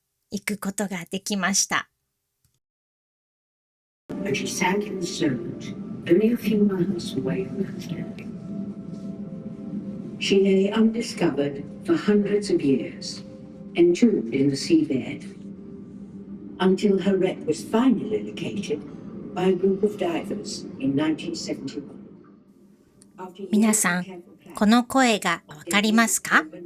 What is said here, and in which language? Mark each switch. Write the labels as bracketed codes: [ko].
[ja] 行くことができました。 [en] But she sat in the surge, only a few miles away from Iceland. She lay undiscovered for hundreds of years, entombed in the seabed, until her wreck was finally located by a group of divers in 1971. [ja] 皆さん、この声がわかりますか？